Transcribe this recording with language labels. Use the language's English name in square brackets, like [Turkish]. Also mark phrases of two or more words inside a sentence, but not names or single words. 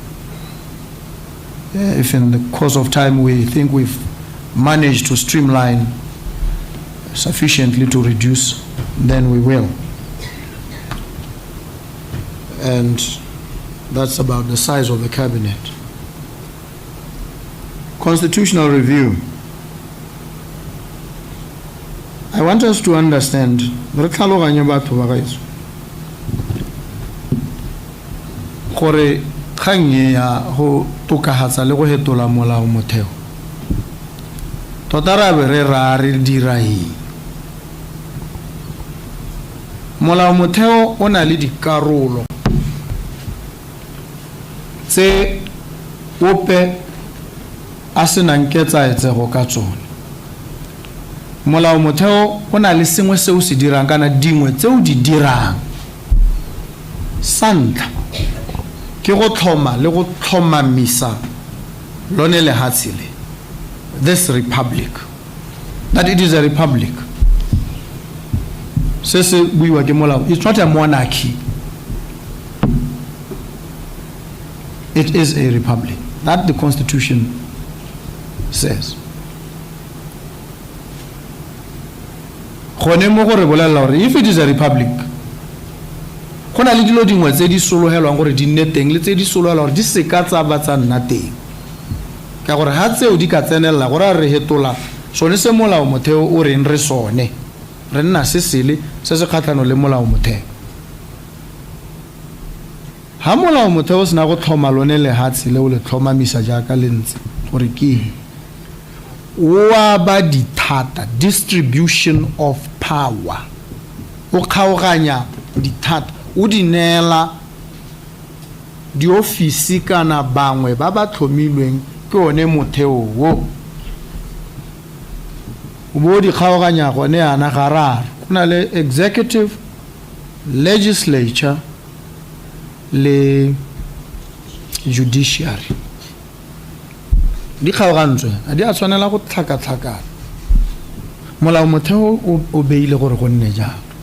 [English] If in the course of time we think we've managed to streamline sufficiently to reduce, then we will. And That's about the size of the cabinet. Constitutional review. I want us to understand [Tswana] gore kgang ya go tokahatsa le go hetola molao motheo tota ra be re ra re dira eng molao motheo o na le dikarolo tse ope a se nang ketsaetsego ka tsone molao motheo o na le sengwe se o se dirang kana dingwe tse o di dirang santla ke go tlhoma le go tlhomamisa lone lehatshe le [English] this republic, that it is a republic. It's not a monarchy. It is a republic. That the Constitution says. If it is a republic, [Tswana] go na le dilo dingwe tse di solohelwang gore di nne teng le tse di solohelwang gore di se ka tsa batsa nna teng ka gore ha tseo di ka tsenela gore re hetola sone se molao motheo o reng re sone re nna se sele se se kgatlhano le molao motheo ha molao motheo se na go tlhoma lone lehatshe le o le tlhomamisa jaaka le ntse gore ke wa ba dithata [English] distribution of power [Tswana] o kgaoganya dithata o di neela di ofisi kana bangwe ba ba tlhomilweng ke one motheo wo o bo di kgaoganya gone ana gararo kuna le [English] executive legislature [Tswana] le judiciary di kgaogantswe a di a tshwanela go tlhaka-tlhakana molao motheo o beile gore go nne jalo